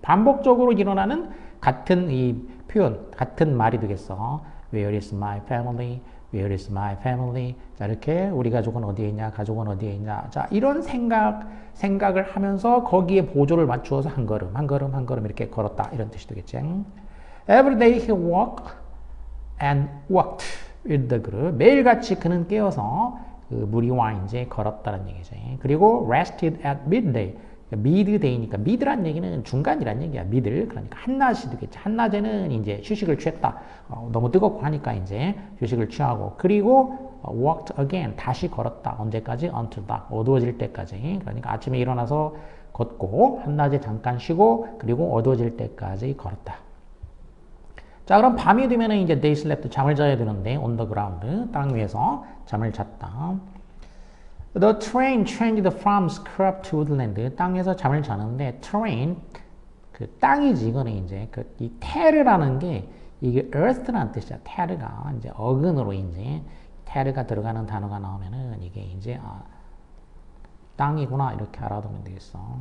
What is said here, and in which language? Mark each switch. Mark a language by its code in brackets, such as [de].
[ko] 반복적으로 일어나는 같은 이 표현, 같은 말이 되겠어. [en] Where is my family? Where is my family? [ko] 자, 이렇게 우리 가족은 어디에 있냐? 가족은 어디에 있냐? 자, 이런 생각을 하면서 거기에 보조를 맞추어서 한 걸음, 한 걸음, 한 걸음 이렇게 걸었다. 이런 뜻이 되겠지. [en] Every day he walked and walked with the group. [ko] 매일같이 그는 깨어서 그 무리와 이제 걸었다는 얘기지. 그리고 [en] rested at midday. [ko] 미드데이니까 미드란 얘기는 중간이란 얘기야. 미들. 그러니까 한낮이 되겠지. 한낮에는 이제 휴식을 취했다. 너무 뜨겁고 하니까 이제 휴식을 취하고. 그리고 [en] walked again. [ko] 다시 걸었다. 언제까지? [en] until dark. [ko] 어두워질 때까지. 그러니까 아침에 일어나서 걷고 한낮에 잠깐 쉬고 그리고 어두워질 때까지 걸었다. 자, 그럼 밤이 되면 이제 [en] they slept, [ko] 잠을 자야 되는데 [en] on the ground, [ko] 땅 위에서 잠을 잤다. [en] The train changed from scrub to woodland. [ko] 땅에서 잠을 자는데 train, 그 땅이지. 이거는 이제 이 테르라는 게 이게 earth라는 뜻이야. 테르가 이제 어근으로 이제 테르가 들어가는 단어가 나오면은 이게 이제 땅이구나 이렇게 알아두면 되겠어.